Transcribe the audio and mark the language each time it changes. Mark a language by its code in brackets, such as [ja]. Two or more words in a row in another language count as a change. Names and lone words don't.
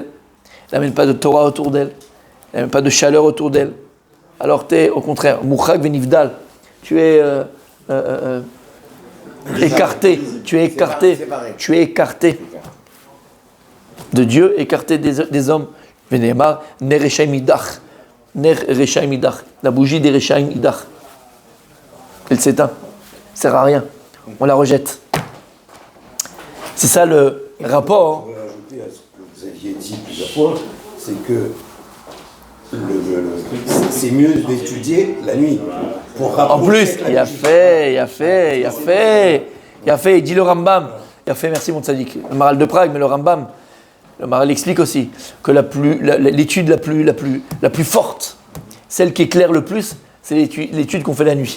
[fr] Elle n'amène pas de Torah autour d'elle. Elle n'amène pas de chaleur autour d'elle. Alors tu es, au contraire, [he] מושלך ונבדל. [fr] Tu es... écarté, tu es écarté. de Dieu, écarté des hommes. [he] ונאמר, נר רשעים ידעך. נר רשעים ידעך. [fr] La bougie des [he] רשעים ידעך. [fr] Elle s'éteint. Elle ne sert à rien. On la rejette. C'est ça le rapport. Je voudrais ajouter à ce que vous aviez dit plusieurs fois, c'est que c'est mieux d'étudier la nuit. En plus, il a fait, il dit le Rambam, il a fait, merci mon tzaddik, le Maral de Prague, mais le Rambam, le Maral explique aussi que l'étude la plus forte, celle qui éclaire le plus, c'est l'étude qu'on fait la nuit.